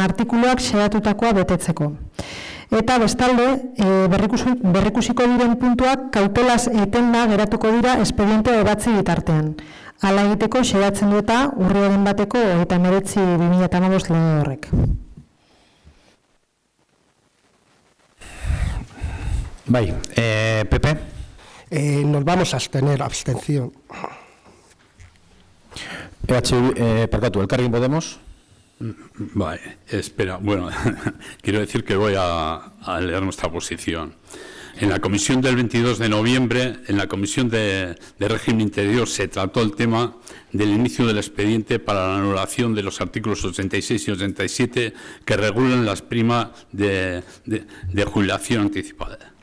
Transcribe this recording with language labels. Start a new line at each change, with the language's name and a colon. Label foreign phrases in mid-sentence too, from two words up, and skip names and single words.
Basque: artikuluak xedatutakoa betetzeko. Eta bestalde, berrikusiko diren puntuak kautelaz etenda geratuko dira espediente ebatzi bitartean. Hala egiteko xedatzen dueta urriaren 1-2015 lege horrek. Bai, Pepe.
Spanish: Nos vamos a abstener, abstención. Percatu, Elkarrekin Podemos. Vale, espera, bueno, quiero decir que voy a leer nuestra posición. En la comisión del 22 de noviembre, en la comisión de régimen interior, se trató el tema del inicio del expediente para la anulación de los artículos 86 y 87 que regulan las primas de jubilación anticipada.